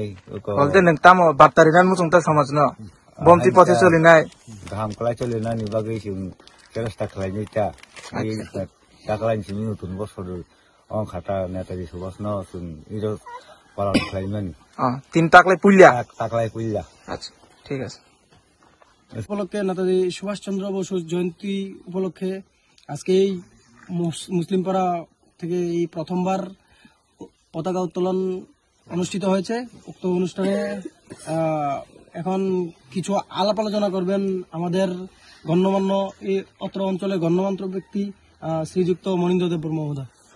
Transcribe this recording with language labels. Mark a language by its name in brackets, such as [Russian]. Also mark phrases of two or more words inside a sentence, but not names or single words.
[Kok Borok] बलते नों ताम बार्ता रिनान मुसुं ता समाजनो बमथि पथे सोलिनाय गाहाम खालाय सोलिनायनि बागै जों सेरेस्ता खालायनि ता दाखालायनि नतुन बसर अंखाता नेताजी सुभाषनो जों इरो पालन खाइमोन तीन ताकलाय पुल्ला [Bangla] আচ্ছা ঠিক আছে। উপলক্ষে নেতাজি সুভাষচন্দ্র বসুর জয়ন্তী উপলক্ষে আজকে এই মুসলিম পাড়া থেকে এই প্রথমবার পতাকা উত্তোলন অনুষ্ঠিত হয়েছে। উক্ত অনুষ্ঠানে এখন কিছু আলাপ আলোচনা করবেন আমাদের গণ্যমান্য এই অত্র অঞ্চলে গণ্যমান্য ব্যক্তি শ্রীযুক্ত মনীন্দ্র দেববর্মা মহোদয়।